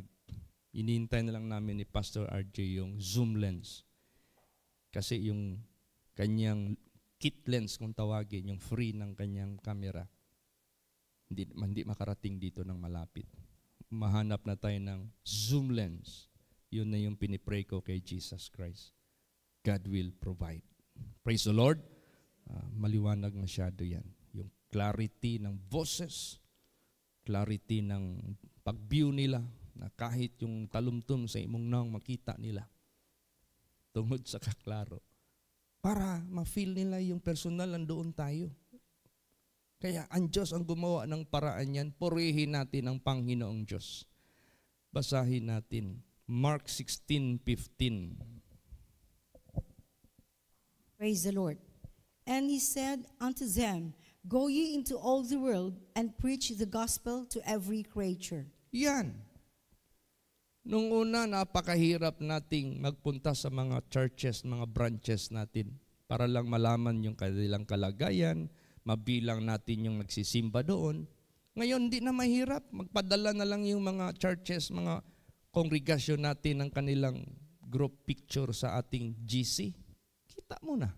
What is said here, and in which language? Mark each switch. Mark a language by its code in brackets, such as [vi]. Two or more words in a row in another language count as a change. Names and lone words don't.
[tl] Inihintay na lang namin ni Pastor RJ yung [en] zoom lens. [tl] Kasi yung kanyang [en] kit lens [tl] kung tawagin, yung free ng kanyang camera, hindi makarating dito ng malapit. Mahanap na tayo ng [en] zoom lens. [tl] Yun na yung pinipray ko kay Jesus Christ. [en] God will provide. Praise the Lord. Maliwanag masyado yan. [tl] Yung clarity ng boses, clarity ng pag-view nila, na kahit yung [ceb] talumtum sa imong naong [tl] makita nila. [ceb] Tungod sa kaklaro. [tl] Para ma-feel nila yung personal nandoon tayo. Kaya ang Diyos ang gumawa ng paraan yan. Purihin natin ang Panginoong Diyos. Basahin natin. Mark 16:15. [en] Praise the Lord. And he said unto them, Go ye into all the world and preach the gospel to every creature. [tl] Yan. Nung una, napakahirap nating magpunta sa mga churches, mga branches natin para lang malaman yung kanilang kalagayan, mabilang natin yung nagsisimba doon. Ngayon, hindi na mahirap. Magpadala na lang yung mga churches, mga kongregasyon natin ng kanilang [en] group picture [tl] sa ating GC, kita mo na.